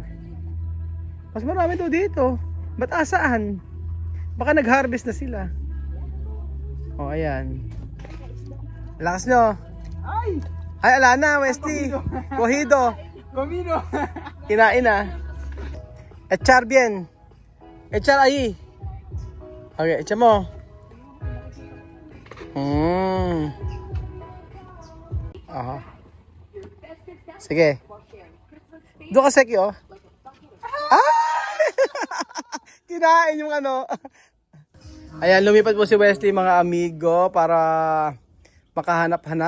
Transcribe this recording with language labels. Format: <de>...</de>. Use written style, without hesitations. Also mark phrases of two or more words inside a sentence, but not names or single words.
<tl>Mas marami to dito. Ba't asaan? Baka nag-harvest na sila. O, ayan. Lakas nyo. Ay! Ay, ala na, Wesley. Cohido. Comido. Kinain na.</tl> <es>Echar bien. Echar ahí.</es> <tl>Okay, echa mo. Aha. Sige. Doon ka, Seki, oh. Ah! Kinain yung ano. Ayan, lumipat po si Wesley, mga amigo, para makahanap-hanap.</tl>